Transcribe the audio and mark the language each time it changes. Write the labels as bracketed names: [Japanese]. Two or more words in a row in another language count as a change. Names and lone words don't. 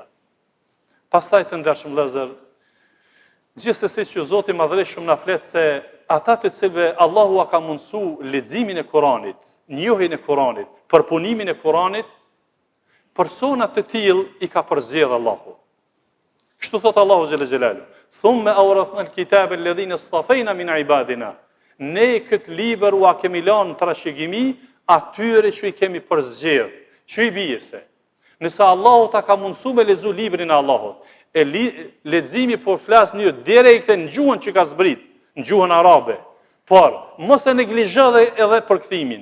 [Albanian] Pastaj të ndershëm vëllezër, gjithsesi që Zoti i Madhërisht na flet se ata të cilëve Allahu ka mundsuar leximin e Kuranit, njohjen e Kuranit, përpunimin e Kuranit, persona të tillë i ka përzgjedhur Allahu. Kështu thot Allahu [Arabic] جل جلاله: "ثم أورثنا الكتاب الذين اصطفينا من عبادنا." [Albanian] Ne këtë libër u kemi lënë trashëgimi atyre që i kemi përzgjedhur. Që i bie se nëse Allahu ta ka mundsuar me lexu librin e Allahut, e leximi po flas në direkte në gjuhën që ka zbrit, në gjuhën arabe. Por mos e neglizho edhe përkthimin.